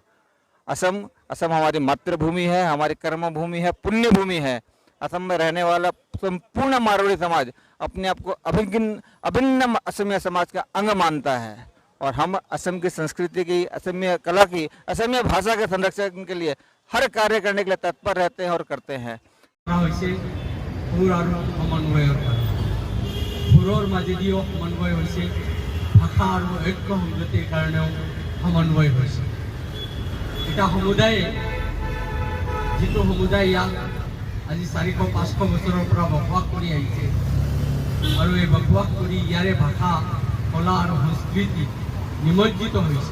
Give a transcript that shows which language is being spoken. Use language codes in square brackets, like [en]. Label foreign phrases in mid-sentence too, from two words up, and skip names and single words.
[hi] असम हमारी मातृभूमि है, हमारी कर्म भूमि है, पुण्य भूमि है। असम में रहने वाला संपूर्ण मारवाड़ी समाज अपने आप को अभिन्न असमिया समाज का अंग मानता है और हम असम की संस्कृति की, असमिया कला की, असमिया भाषा के संरक्षण के लिए हर कार्य करने के लिए तत्पर रहते हैं और करते हैं। [as] আজি 400-500 বছৰৰ পৰা বসবাস কৰি আহিছে আৰু এই বসবাস কৰি ইয়াৰে ভাষা, কলা আৰু সংস্কৃতি নিমজ্জিত হৈছে।